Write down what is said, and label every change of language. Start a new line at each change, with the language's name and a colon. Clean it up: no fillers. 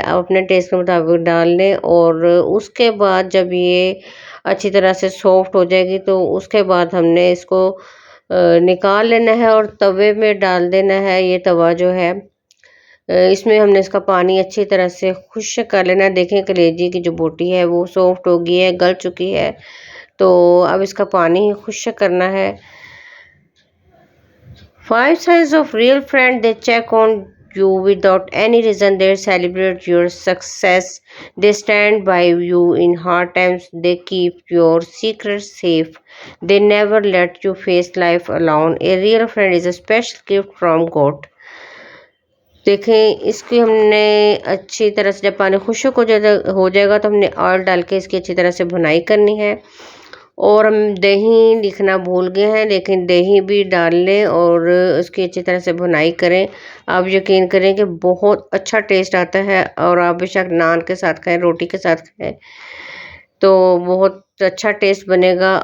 Hindi: अब अपने टेस्ट के मुताबिक डाल लें और उसके बाद जब ये अच्छी तरह से सॉफ्ट हो जाएगी तो उसके बाद हमने इसको निकाल लेना है और तवे में डाल देना है। ये तवा जो है इसमें हमने इसका पानी अच्छी तरह से खुश्क कर लेना है। देखें कलेजी की जो बोटी है वो सॉफ्ट हो गई है, गल चुकी है। तो अब इसका पानी खुश्क करना है।
English: 5 signs of real friend, they check on you without any reason, they celebrate your success, they stand by you in hard times, they keep your secrets safe, they never let you face life alone. A real friend is a special gift from God.
Hindi: देखें इसकी हमने अच्छी तरह से जब पानी खुश्क हो जाएगा तो हमने ऑयल डाल के इसकी अच्छी तरह से भुनाई करनी है। और हम दही लिखना भूल गए हैं, लेकिन दही भी डाल लें और उसकी अच्छी तरह से भुनाई करें। आप यकीन करें कि बहुत अच्छा टेस्ट आता है और आप बेशक नान के साथ खाएं, रोटी के साथ खाएं तो बहुत अच्छा टेस्ट बनेगा।